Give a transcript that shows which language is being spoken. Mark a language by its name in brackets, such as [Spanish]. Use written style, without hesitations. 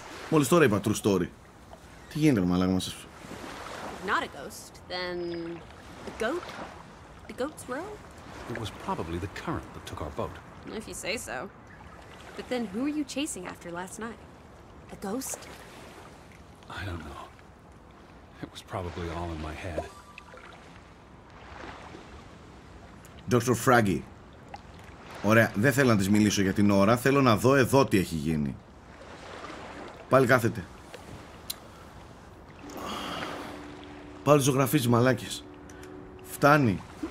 [Greek] Μόλις τώρα είπα [English] true story. [Greek] Τι γίνεται με μαλάκα μας? [English] Not a ghost, then a goat? The goat's row? It was probably the current that took our boat. If you say so. But then who were you chasing after last night? A ghost? I don't know. It was probably all in my head. Dr. Fraggy. [Greek] Ωραία, δεν θέλω να της μιλήσω για την ώρα. Θέλω να δω εδώ τι έχει γίνει. Πάλι κάθεται. Πάλι ζωγραφίζει μαλάκες. Φτάνει.